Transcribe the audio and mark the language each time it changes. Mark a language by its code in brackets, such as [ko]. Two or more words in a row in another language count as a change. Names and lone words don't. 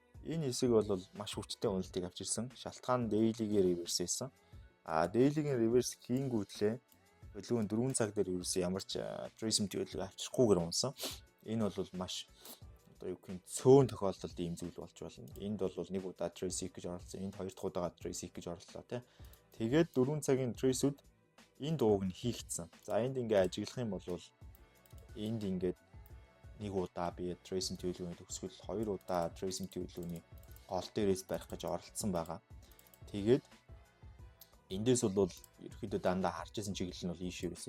[mn] Энэ хэсэг бол маш хүчтэй үнэлтийг авч ирсэн. Шалтгаан daily-гийн reverse байсан. Daily-гийн reverse хийнгүүтлээ хөдөлгөөн 4 цаг дээр ерөөсөө ямар ч trace хөдөлгөөн авчрахгүйгээр унсан. Энэ бол маш одоо юу гэх юм цөөн тохиолдолд ийм зүйл болж болно. Энд бол нэг удаа [en] trace seek [mn] гэж оролцсон. Энд хоёр дахь удаага [en] trace seek [mn] гэж орлоо тий. Тэгээд 4 цагийн trace-үүд энэ дууг нь хийгдсэн. За энд ингээ ажиглах юм бол энд ингээд нэг удаа би trace хөдөлгөөний төгсгөл 2 удаа trace хөдөлгөөний гол дээрээс барих гэж оролцсон байгаа. Тэгээд эндээс бол ерөөхдөө дандаа харж байсан чиглэл нь бол ийшээ байсан.